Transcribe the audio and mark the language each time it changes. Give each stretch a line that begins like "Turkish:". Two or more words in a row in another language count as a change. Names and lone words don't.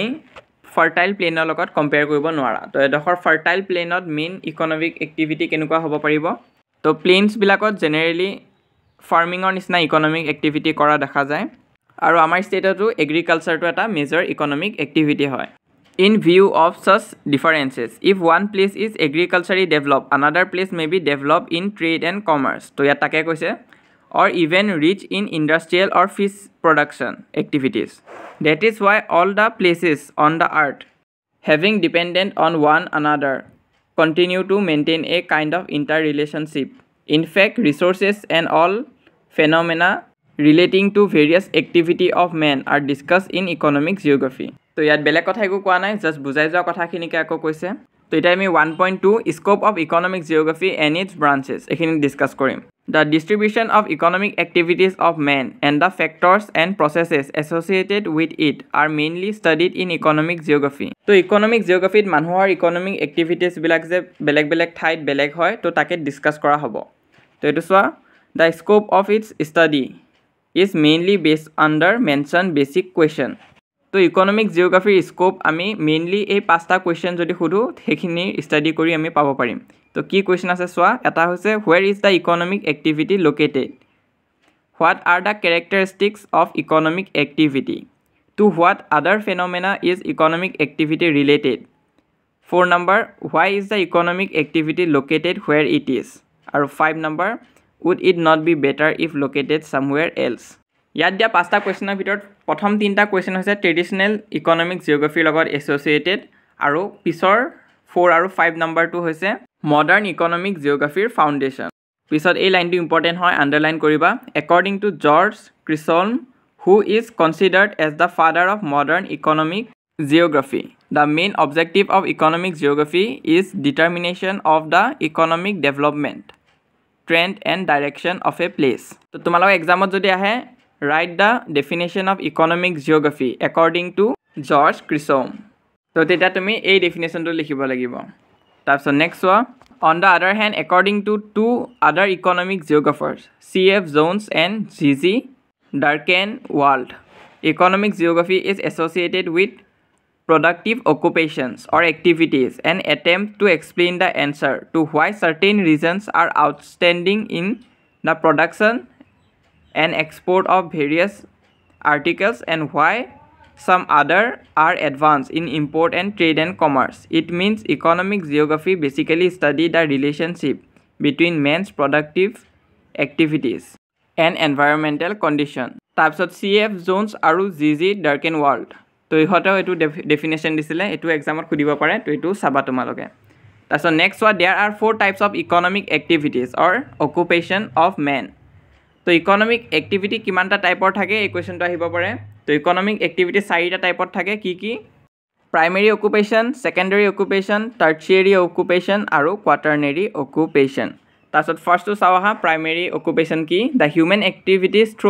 English: fertile plain
Assamese: লগত কম্পেয়াৰ কৰিব নোৱাৰা তো এডোখৰ
English: fertile plain main economic activity
Assamese: কেনেকুৱা হ'ব পাৰিব তো প্লেইনছবিলাকত
English: generally farming
Assamese: নিচিনা
English: economic activity
Assamese: কৰা দেখা যায় আৰু আমাৰ ষ্টেটতো এগ্ৰিকালচাৰটো এটা
English: major economic activity
Assamese: হয়
English: in view of such differences if one place is agriculturally develop another place may be develop in trade and commerce
Assamese: তো ইয়াত তাকে কৈছে
English: or even rich in industrial or fish production activities. That is why all the places on the earth having dependent on one another continue to maintain a kind of interrelationship. In fact, resources and all phenomena relating to various activity of man are discussed in economic geography.
Assamese: So ইয়াত বেলেগ কথা একো কোৱা নাই জাস্ট বুজাই যোৱা কথাখিনিকে আকৌ কৈছে তো এতিয়া আমি 1.2
English: scope of economic geography and its branches
Assamese: এইখিনি ডিছকাছ কৰিম
English: The distribution of economic activities of man and the factors and processes associated with it are mainly studied in economic geography.
Assamese: So
English: economic geography
Assamese: মানুহৰ
English: economic activities
Assamese: বিলাক যে বেলেগ ঠাইত বেলেগ হয় তো তাকে ডিসকাস কৰা হ'ব তো এটো চোৱা
English: the scope of its study is mainly based under mentioned basic question.
Assamese: তো
English: economic geography
Assamese: স্কোপ আমি মেইনলি এই পাঁচটা কুৱেশ্যন যদি সুধো সেইখিনি ষ্টাডি কৰি আমি পাব পাৰিম তো কি কুৱেশ্যন আছে চোৱা এটা হৈছে
English: where is the economic activity located what are the characteristics of economic activity to what other phenomena is economic activity related 4 number why is the economic activity located where it is আৰু 5 number would it not be better if located somewhere else
Assamese: ইয়াত দিয়া পাঁচটা কুৱেশ্যনৰ ভিতৰত প্ৰথম তিনিটা কুৱেশ্যন হৈছে
English: traditional economic geography
Assamese: লগত এছ'চিয়েটেড আৰু পিছৰ 4 আৰু 5 নম্বৰটো হৈছে
English: modern economic geography foundation
Assamese: পিছত এই
English: line important হয় আণ্ডাৰলাইন কৰিবা according to George Chisholm who is considered as the father of modern economic geography the main objective of economic geography is determination of the economic development trend and direction of a place
Assamese: তো তোমালোকৰ এক্সামত যদি আহে
English: write the definition of economic geography according to George Chisholm.
Assamese: So তেতিয়া তুমি এই ডেফিনেশ্যনটো লিখিব লাগিব তাৰপিছত নেক্সট চোৱা
English: on the other hand according to two other economic geographers C.F. Jones and G.G. Darkenwald economic geography is associated with productive occupations or activities and attempt to explain the answer to why certain regions are outstanding in the production and export of various articles and why some other are advanced in import and trade and commerce. It means economic geography basically study the relationship between man's productive activities and environmental condition.
Assamese: তাৰপিছত C.F. Jones আৰু G.G. Darkenwald তো ইহঁতেও এইটো ডেফিনেশ্যন দিছিলে এইটো এক্সামত সুধিব পাৰে তো এইটো চাবা তোমালোকে তাৰপিছত নেক্সট হোৱা
English: there are 4 types of economic activities or occupation of man.
Assamese: তো
English: economic activity
Assamese: কিমানটা টাইপৰ থাকে এই কুৱেশ্যনটো আহিব পাৰে তো
English: economic activity
Assamese: 4টা টাইপত থাকে কি
English: primary occupation secondary occupation tertiary occupation
Assamese: আৰু
English: quaternary occupation
Assamese: তাৰপিছত ফাৰ্ষ্টটো চাওঁ আহা
English: primary occupation
Assamese: কি
English: the human activities through